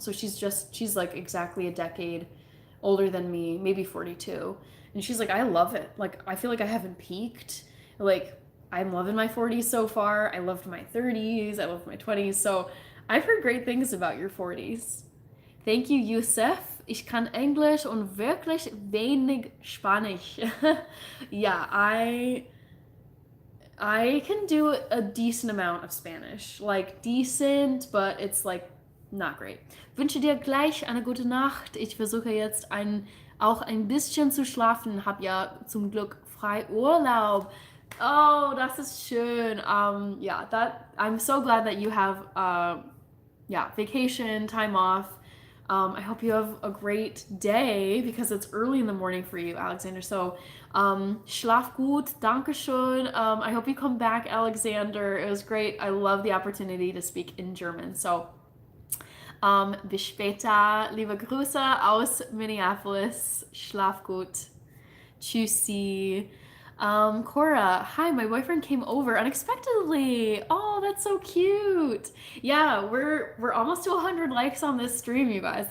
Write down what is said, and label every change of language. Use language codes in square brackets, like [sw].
[en] So she's like exactly a decade older than me, maybe 42. And she's like, I love it. Like, I feel like I haven't peaked. Like, I'm loving my 40s so far. I loved my 30s. I loved my 20s. So I've heard great things about your 40s. Thank you, Yusuf. [de] Ich kann Englisch und wirklich wenig Spanisch. [en] Yeah, I can do a decent amount of Spanish. Like, decent, but it's like not great. [de] Wünsche dir gleich eine gute Nacht. Ich versuche jetzt auch ein bisschen zu schlafen. Hab ja zum Glück frei Urlaub. Oh, das ist schön. [en] Yeah, I'm so glad that you have vacation, time off. I hope you have a great day because it's early in the morning for you, Alexander. [de] So, schlaf gut, dankeschön. [en] I hope you come back, Alexander. It was great. I love the opportunity to speak in German. [de] So, bis später. Liebe Grüße aus Minneapolis. Schlaf gut. Tschüssi. [en] Cora, hi, my boyfriend came over unexpectedly. Oh, that's so cute. Yeah, we're almost to 100 likes on this stream, you guys.